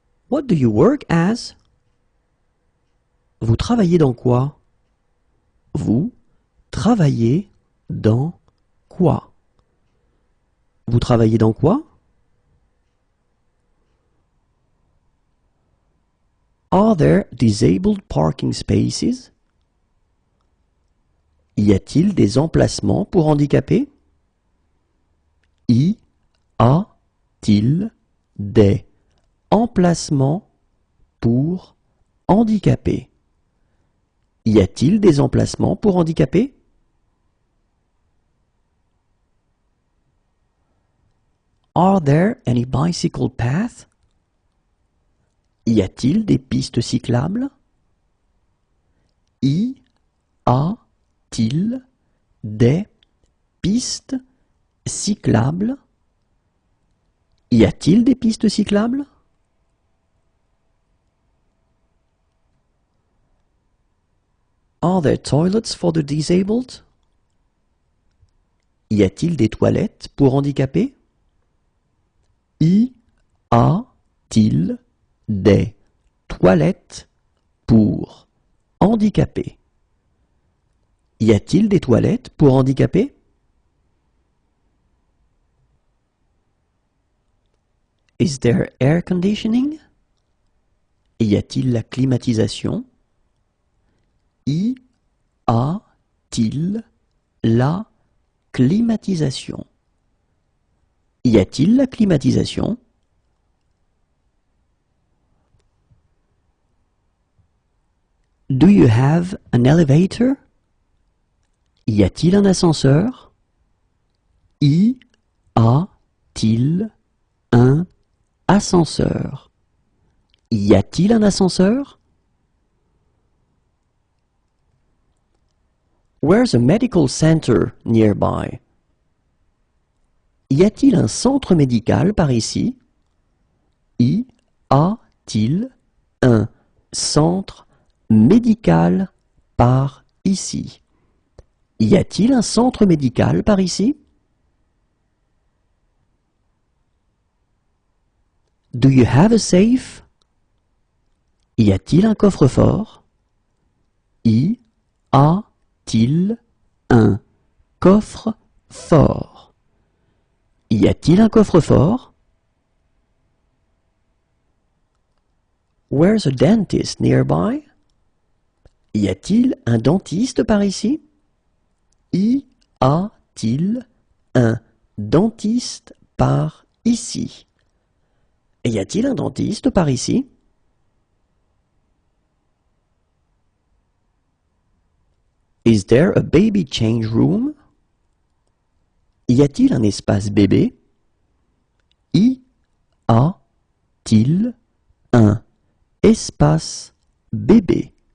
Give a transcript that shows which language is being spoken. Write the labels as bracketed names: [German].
[English] What do you work as? [French] Vous travaillez dans quoi? Vous travaillez dans quoi? Vous travaillez dans quoi? [English] Are there disabled parking spaces? [French] Y a-t-il des emplacements pour handicapés? Y a-t-il des emplacements pour handicapés? Y a-t-il des emplacements pour handicapés? [English] Are there any bicycle paths? [French] Y a-t-il des pistes cyclables? Y a-t-il des pistes cyclables? Y a-t-il des pistes cyclables? [English] Are there toilets for the disabled? [French] Y a-t-il des toilettes pour handicapés? Y a-t-il des toilettes pour handicapés? Y a-t-il des toilettes pour handicapés? [English] Is there air conditioning? [French] Y a-t-il la climatisation? Y a-t-il la climatisation? Y a-t-il la climatisation? [English] Do you have an elevator? [French] Y a-t-il un ascenseur? Y a-t-il un ascenseur? Y a-t-il un ascenseur? [English] Where's a medical center nearby? [French] Y a-t-il un centre médical par ici? Y a-t-il un centre médical par ici? Y a-t-il un centre médical par ici? [English] Do you have a safe? [French] Y a-t-il un coffre-fort? Y a-t-il un coffre-fort? Y a-t-il un coffre-fort? [English] Where's a dentist nearby? [French] Y a-t-il un dentiste par ici? Y a-t-il un dentiste par ici? Y a-t-il un dentiste par ici? [English] Is there a baby change room? [French] Y a-t-il un espace bébé? Y a-t-il un espace bébé?